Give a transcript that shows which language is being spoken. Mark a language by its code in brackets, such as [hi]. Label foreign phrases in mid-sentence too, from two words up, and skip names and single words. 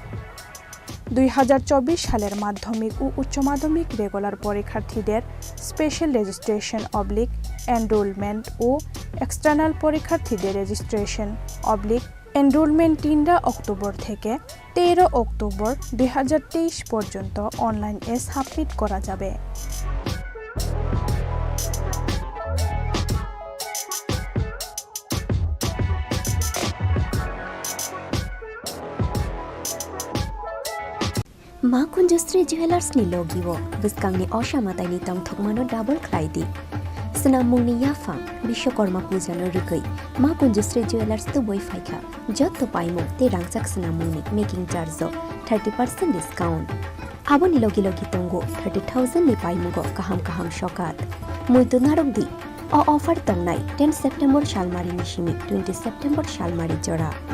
[bn] 2024 সালের মাধ্যমিক ও উচ্চ মাধ্যমিক রেগুলার পরীক্ষার্থীদের স্পেশাল রেজিস্ট্রেশন এনরোলমেন্ট ও এক্সটার্নাল পরীক্ষার্থীদের রেজিস্ট্রেশন এনরোলমেন্ট 3 অক্টোবর থেকে 13 অক্টোবর 2023 পর্যন্ত অনলাইনে সাবমিট করা যাবে। [trp] Ma Kunjustri Jewelers ni logiwo biskang ni Oshamata ni tongthokmano double khlaidi Snamung ni yafa Bishwakorma puja no rukai Ma Kunjustri Jewelers to boy faika jotto paimo te rangchak snamung ni [en] making charge [trp] 30% discount abo ni logi tongo 30,000 ni paimo go kaham shokat mui to narokdi o offer tongnai 10 September shalmari ni shimi 20 September shalmari jora